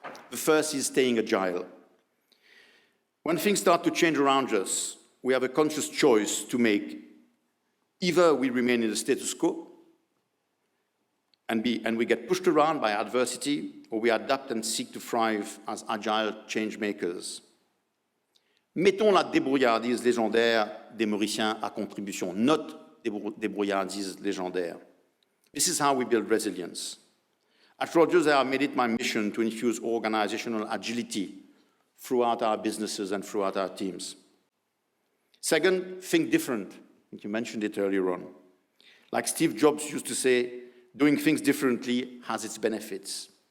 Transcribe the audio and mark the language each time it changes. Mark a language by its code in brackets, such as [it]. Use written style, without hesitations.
[en] The first is staying agile. When things start to change around us, we have a conscious choice to make. Either we remain in the status quo and we get pushed around by adversity, or we adapt and seek to thrive as agile change makers. [fr] Mettons la débrouillardise légendaire des Mauriciens à contribution, notre débrouillardise légendaire. [en] This is how we build resilience. At Rogers, I have made it my mission to infuse organizational agility throughout our businesses and throughout our teams. Second, think different. I think you mentioned it earlier on. Like Steve Jobs used to say, doing things differently has its benefits.